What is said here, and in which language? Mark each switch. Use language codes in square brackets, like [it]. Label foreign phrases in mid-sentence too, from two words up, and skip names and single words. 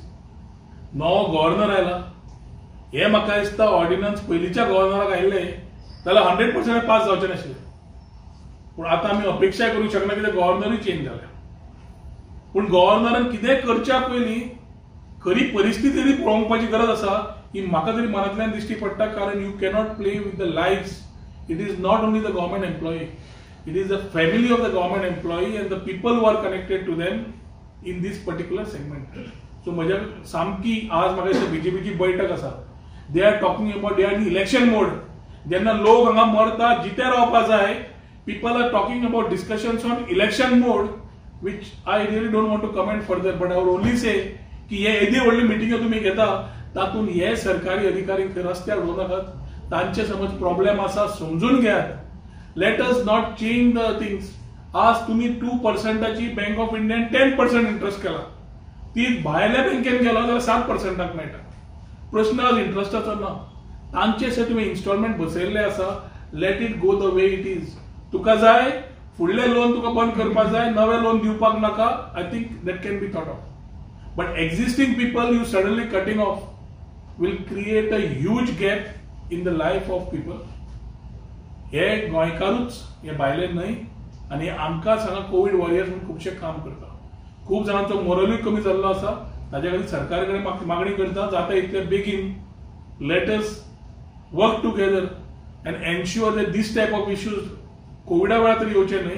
[kok] नवो गव्हर्नर आयला हे म्हाका दिसता ऑर्डिनन्स पयलींच्या गव्हर्नराक आयिल्ले जाल्यार 100% पास जावचे नाशिल्ले. पूण आतां आमी अपेक्षा करूंक शकना कित्याक गव्हर्नरूय चेंज जाला. पूण गव्हर्नरान कितें करच्या पयलीं खरी परिस्थिती तरी पळोवपाची गरज आसा ही म्हाका तरी मनांतल्यान दिश्टी पडटा. [en] कारण you cannot play with the lives. It is not only the government employee, it is the family of the government employee and the people who are connected to them in these particular segment. [kok] सो म्हज्या सामकी आज म्हाका दिसता बीजेपीची बैठक आसा. [en] they are talking about they are in election mode. [kok] जेन्ना लोक हांगा मरता जिते रावपा जाय [en] people are talking about discussions on election mode which I really don't want to comment further, but I would only say [kok] की हे येदी व्हडली मिटिंग तुम्ही घेता तातून हे सरकारी अधिकारी रस्त्यार उडोवनाकात. तांचे समज प्रॉब्लेम आसा समजून घेयात. [en] let us not change the things. [kok] आज तुम्ही 2% बँक ऑफ इंडियान 10% इंटरेस्ट केला ती भायल्या बँकेन गेलो जाल्यार 7% मेळटा. प्रश्न आज इंटरेस्टाचो ना. तांचे तुम्ही इन्स्टॉलमेंट बसयल्ले आसा. [en] let it go the way it is. [kok] तुका जाय फुडले लोन तुका बंद करपाक जाय नवे लोन दिवपाक नाका. [en] I think that can be thought of. but existing people you suddenly cutting off will create a huge gap in the life of people. [kok] हे गोंयकारूच हे भायले न्हय आनी आमकां सांगा [en] Covid warriors [kok] म्हणून खुबशे काम करता. खूब जाणांचो मोरलूय कमी जाल्लो आसा. ताच्या खातीर सरकार कडेन मागणी करता जाता इतले बेगीन [en] let us work together and ensure that these type of issues [kok] कोविडा वेळार तरी येवचे न्हय.